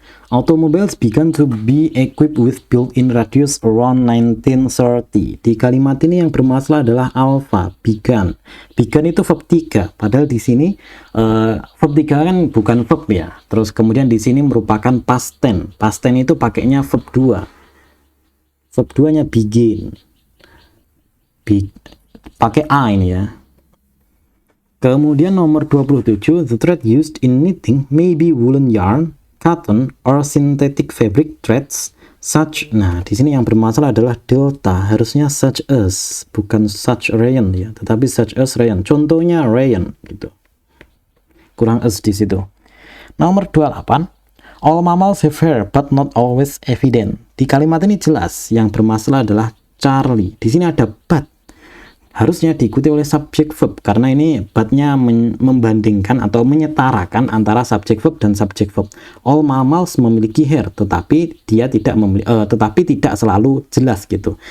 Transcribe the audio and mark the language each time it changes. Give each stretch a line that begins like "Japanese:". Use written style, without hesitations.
English: Automobiles began to be equipped with built-in radios around 1930.
Indonesian: Di kalimat ini yang bermasalah adalah alpha, began. Began itu verb 3, padahal di sini verb 3 kan bukan verb ya. Terus kemudian di sini merupakan past tense. Past tense itu pakainya verb 2. Verb 2-nya begin. Pakai a ini ya. Kemudian nomor 27,
English: the thread used in knitting may be woolen yarn, cotton or synthetic fabric threads such.
Indonesian: Nah, di sini yang bermasalah adalah delta, harusnya such as, bukan such rayon ya, tetapi such as rayon. Contohnya rayon gitu. Kurang as di situ. Nomor 28,
English: all mammals have hair but not always evident.
Indonesian: Di kalimat ini jelas yang bermasalah adalah Charlie. Di sini ada but. Harusnya diikuti oleh subject verb karena ini but-nya membandingkan atau menyetarakan antara subject verb dan subject verb.
English: All mammals
Indonesian: memiliki hair, tetapi dia tidak tidak selalu jelas gitu.